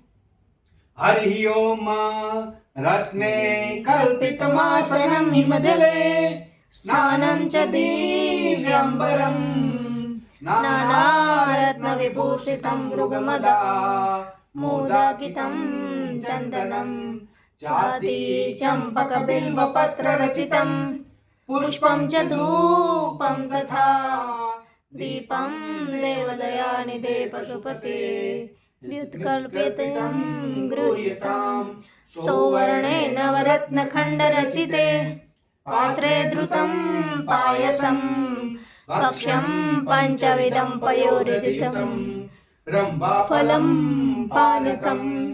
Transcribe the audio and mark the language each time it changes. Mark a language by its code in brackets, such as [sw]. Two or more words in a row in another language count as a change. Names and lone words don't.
[sa] હરિ ઓમ। રત્ને કલ્પિતમાસનમ હિમજલે સ્નાનમ ચ દિવ્યંબરમ નાનારત્ન વિભૂષિતમ મૃગમદા મોદાકિતમ ચંદનમ ચાતિ ચંપક બિલ્વ પત્ર રચિતમ પુષ્પમ ચ ધૂપમ તથા दीपं देवदयानिधे पशुपते व्युत्कल्पितं गृह्यतां सौवर्णे नवरत्नखण्डरचिते पात्रे धृतं पायसं भक्ष्यं पञ्चविधं पयोनिधितं फलं पानकं